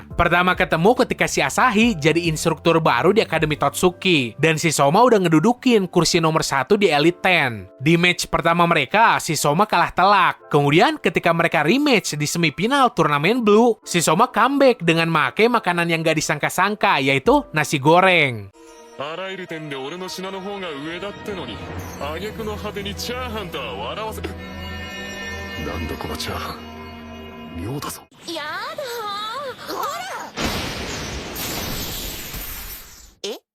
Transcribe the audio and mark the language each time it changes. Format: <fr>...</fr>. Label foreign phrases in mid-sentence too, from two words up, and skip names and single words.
<id>Pertama ketemu ketika si Asahi jadi instruktur baru di Akademi Totsuki, dan si Soma udah ngedudukin kursi nomor 1 di Elite Ten. Di match pertama mereka, si Soma kalah telak. Kemudian ketika mereka rematch di semifinal turnamen Blue, si Soma comeback dengan make makanan yang gak disangka-sangka, yaitu nasi goreng.</id> <ja>あらゆる点で俺の品の方が上だってのに、挙句の果てにチャーハンとは笑わせ。なんだこのチャーハン、妙だぞ。やだー。ほら。え？</ja>